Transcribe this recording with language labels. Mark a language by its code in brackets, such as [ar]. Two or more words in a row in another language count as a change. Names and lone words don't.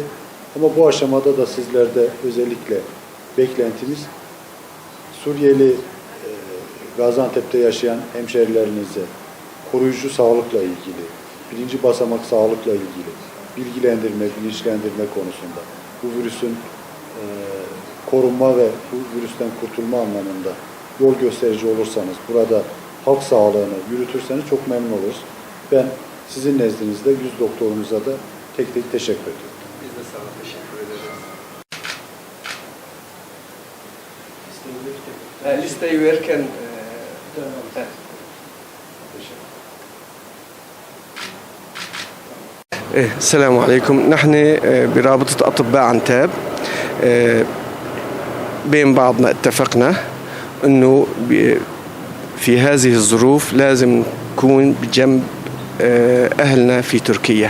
[tr] Ama bu aşamada da sizlerde özellikle beklentimiz Suriyeli Gaziantep'te yaşayan hemşerilerinize koruyucu sağlıkla ilgili, birinci basamak sağlıkla ilgili bilgilendirme, bilinçlendirme konusunda bu virüsün korunma ve bu virüsten kurtulma anlamında yol gösterici olursanız, burada halk sağlığını yürütürseniz çok memnun oluruz. Ben sizin nezdinizde 100 doktorumuza da tek tek teşekkür ediyorum. Biz de sana teşekkür ederiz. Listeyi verirken [ar] السلام عليكم. نحن برابطة أطباء عنتاب بين بعضنا اتفقنا أنه في هذه الظروف لازم نكون بجنب أهلنا في تركيا.